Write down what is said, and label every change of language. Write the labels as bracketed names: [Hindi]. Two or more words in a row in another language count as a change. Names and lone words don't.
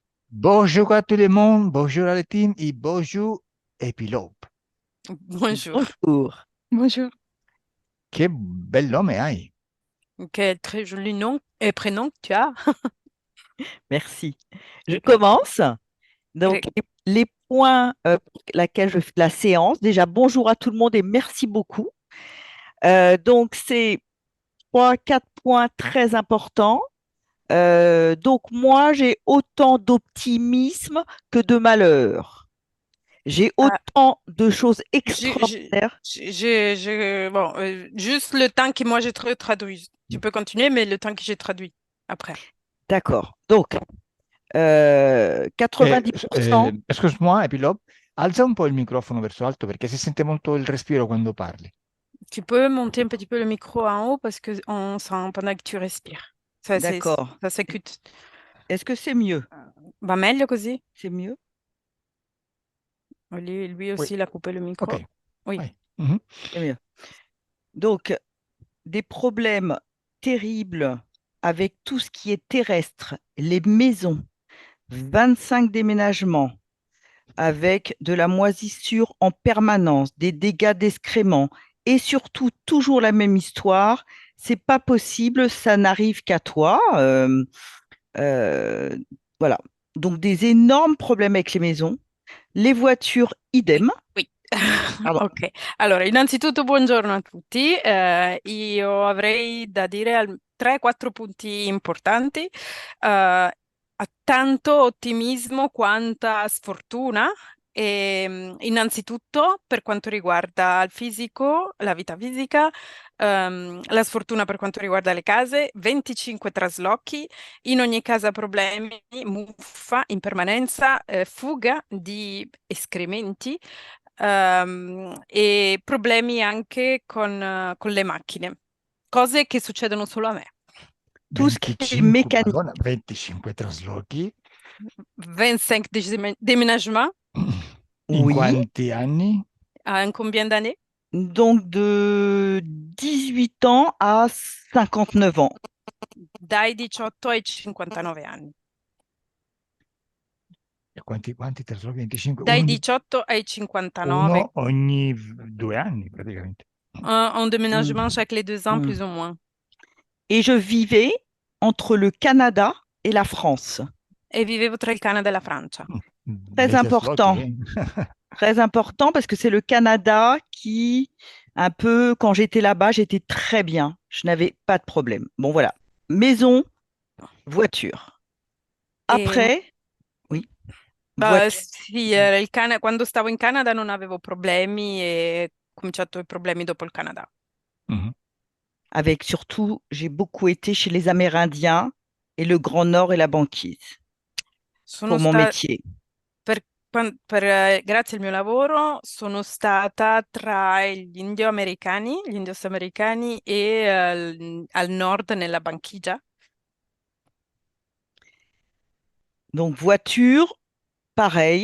[French] Bonjour à tout le monde, bonjour à la team et bonjour Epilope. Bonjour. Bonjour, Bonjour. [Italian] Che bel nome hai. [French] Quel très joli nom et prénom que tu as. merci. Je commence. Donc, Greg. les points pour laquelle je fais la séance. Déjà, bonjour à tout le monde et merci beaucoup. Donc, c'est trois, quatre points très importants. Donc, moi, j'ai autant d'optimisme que de malheur. J'ai Ah, autant de choses j'ai- j'ai- extraordinaires. bon, juste le temps que moi j'ai traduit. Tu peux continuer, mais le temps que j'ai traduit après. D'accord. Donc, Eh, 90%. [Italian] Scusami, Epilope, alza un po' il microfono verso alto perché si sente molto il respiro quando parli. [French] Tu peux monter un petit peu le micro en haut parce que on sent pendant que tu respires. D'accord. Ça s'écoute. Est-ce que c'est mieux? [Italian] Va meglio così? [French] C'est mieux? Lui Oui, aussi, il a coupé le ok, micro. Oui. [Italian] vai. Mhm. [French] C'est mieux. Donc, des problèmes terribles avec tout ce qui est terrestre, les maisons, 25 déménagements, avec de la moisissure en permanence, des dégâts d'excréments et surtout toujours la même histoire. C'est pas possible, ça n'arrive qu'à toi. Euh, voilà. Donc des énormes problèmes avec les maisons, les voitures, Oui, idem. oui. Pardon. [Italian] Ok, allora innanzitutto buongiorno a tutti. Io avrei da dire 3-4 punti importanti. A tanto ottimismo quanta sfortuna. Innanzitutto per quanto riguarda il fisico, la vita fisica, la sfortuna per quanto riguarda le case, 25 traslochi, in ogni casa problemi, muffa, impermanenza, fuga di escrementi e problemi anche con le macchine, cose che succedono solo a me. [French] Tout ce qui est 25, mécanique. [Italian] Madonna, 25 traslochi. [French] 25 déménagements [Italian] In [French] Oui. [Italian] quanti anni? [French] en combien d'années? Donc de 18 ans à 59 ans. [Italian] Dai 18 ai 59 anni. E quanti traslochi? 25? Dai 18 ai 59, Uno ogni 2 anni praticamente. [French] un déménagement Mm. chaque les 2 ans Mm. plus ou moins. Et je vivais entre le Canada et la France. [Italian] E vivevo tra il Canada e la Francia. [French] Très [Italian] Bei traslochi, [French] important, [Italian] eh? [French] très important parce que c'est le Canada qui, un peu, quand j'étais là-bas, j'étais très bien. Je n'avais pas de problème. Bon, voilà. Maison, voiture. [Italian] E [French] Après, oui, voiture. [Italian] sì, quando stavo in Canada non avevo problemi e ho cominciato i problemi dopo il Canada. Mhm. [French] Avec surtout, j'ai beaucoup été chez les Amérindiens et le Grand Nord et la banquise [Italian] Sono [French] pour mon [Italian] sta- [French] métier. [Italian] Grazie al mio lavoro sono stata tra gli gli indios americani e al nord nella Banchigia. [French] Donc, voiture, pareil.